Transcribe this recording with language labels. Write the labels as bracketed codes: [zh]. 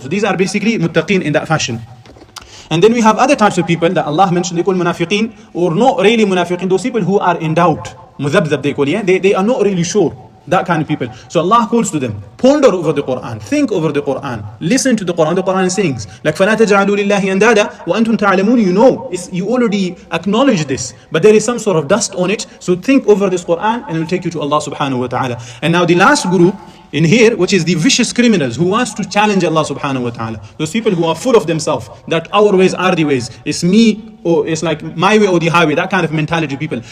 [en] So these are basically muttaqeen in that fashion. And then we have other types of people that Allah mentioned, they call munafiqeen, or not really munafiqeen, those people who are in doubt. Mudhabdhab they call, yeah? They are not really sure. That kind of people. So Allah calls to them, ponder over the Quran, think over the Quran, listen to the Quran. The Quran sings, like [ar] فَلَا تَجْعَلُوا لِلَّهِ أَنْدَادًا وَأَنْتُمْ تَعْلَمُونَ. [en] You know, you already acknowledge this, but there is some sort of dust on it. So think over this Quran and it will take you to Allah subhanahu wa ta'ala. And now the last group in here, which is the vicious criminals who wants to challenge Allah subhanahu wa ta'ala. Those people who are full of themselves, that our ways are the ways. It's me, or it's like my way or the highway, that kind of mentality people.